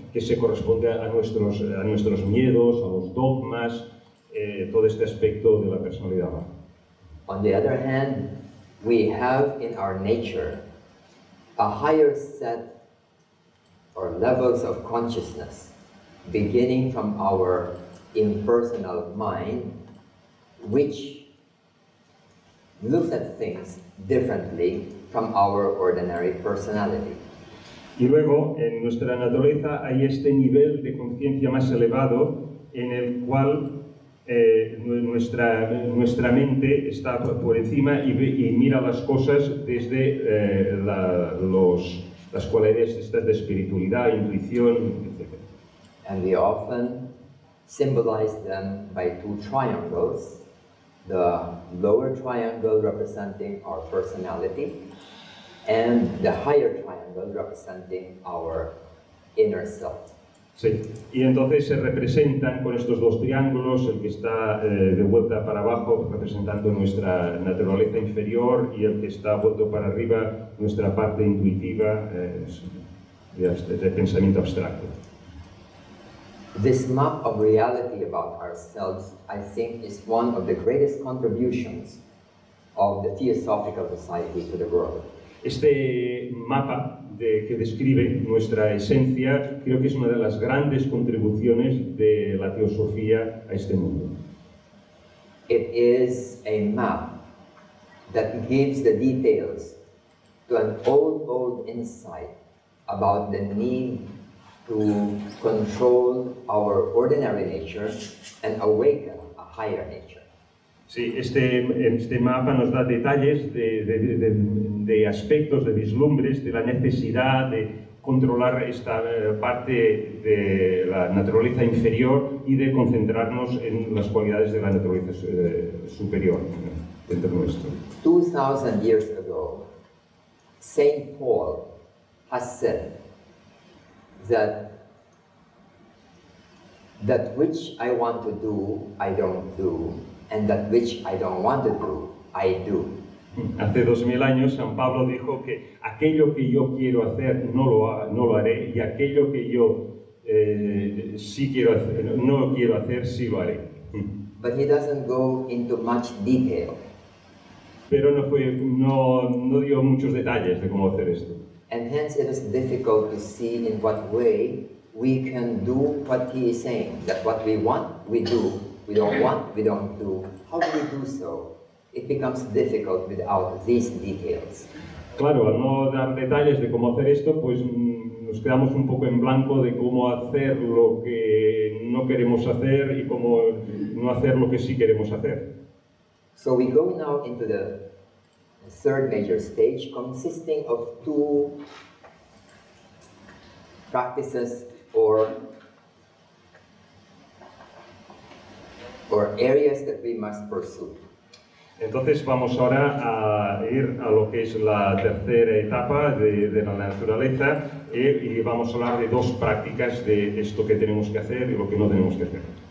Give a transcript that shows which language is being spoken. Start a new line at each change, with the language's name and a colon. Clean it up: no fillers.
Spanish: Que se corresponde a nuestros miedos, a los dogmas, todo este aspecto de la personalidad baja.
English: On the other hand, we have in our nature a higher set or levels of consciousness beginning from our impersonal mind, which looks at things differently from our ordinary personality.
Spanish: Y luego, en nuestra naturaleza hay este nivel de conciencia más elevado en el cual nuestra mente está por encima y mira las cosas desde las cualidades estas de espiritualidad, intuición, etc.
English: And we often symbolize them by two triangles, the lower triangle representing our personality and the higher triangle representing our inner self.
Spanish: Sí, y entonces se representan con estos dos triángulos, el que está de vuelta para abajo representando nuestra naturaleza inferior y el que está vuelto para arriba nuestra parte intuitiva de pensamiento abstracto.
English: This map of reality about ourselves, I think, is one of the greatest contributions of the Theosophical Society to the world.
Spanish: Este mapa que describe nuestra esencia creo que es una de las grandes contribuciones de la teosofía a este mundo.
English: It is a map that gives the details to an old insight about the need to control our ordinary nature and awaken a higher nature.
Spanish: Sí, este mapa nos da detalles de aspectos, de vislumbres, de la necesidad de controlar esta parte de la naturaleza inferior y de concentrarnos en las cualidades de la naturaleza superior dentro nuestro.
English: 2000 years ago, Saint Paul has said that which I want to do, I don't do, and that which I don't want to do, I do.
Spanish: Hace 2000 años San Pablo dijo que aquello que yo quiero hacer no lo haré y aquello que yo sí quiero hacer, no quiero hacer, sí lo haré.
English: But he doesn't go into much detail.
Spanish: Pero no dio muchos detalles de cómo hacer esto.
English: And hence it is difficult to see in what way we can do what he is saying. That what we want, we do. We don't want, we don't do. How do we do so? It becomes difficult without these details.
Spanish: Claro, al no dar detalles de cómo hacer esto, pues nos quedamos un poco en blanco de cómo hacer lo que no queremos hacer y cómo no hacer lo que sí queremos hacer.
English: So we go now into the third major stage, consisting of two practices or areas that we must pursue.
Spanish: Entonces vamos ahora a ir a lo que es la tercera etapa de la naturaleza y vamos a hablar de dos prácticas de esto que tenemos que hacer y lo que no tenemos que hacer.